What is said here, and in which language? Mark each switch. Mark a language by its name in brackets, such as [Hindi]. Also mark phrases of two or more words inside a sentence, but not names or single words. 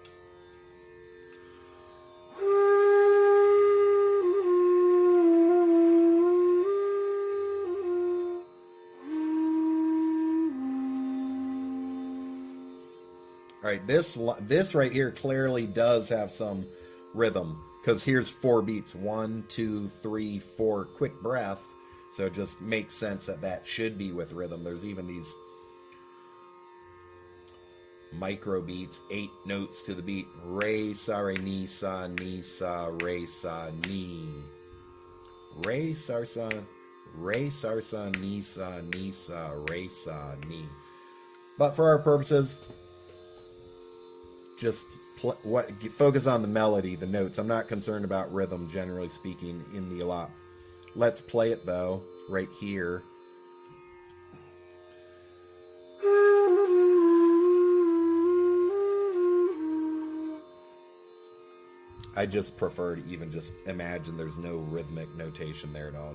[English] All right, this right here clearly does have some rhythm, because here's 4 beats. 1, 2, 3, 4, quick breath. So it just makes sense that should be with rhythm. There's even these micro beats, 8 notes to the beat. Re, sa, re, sa, re, sa, ni. Re, sa, sa, re, sa, sa, re, sa, ni. But for our purposes, just focus on the melody, the notes. I'm not concerned about rhythm, generally speaking, in the Alap. Let's play it, though, right here. I just prefer to even just imagine there's no rhythmic notation there at all.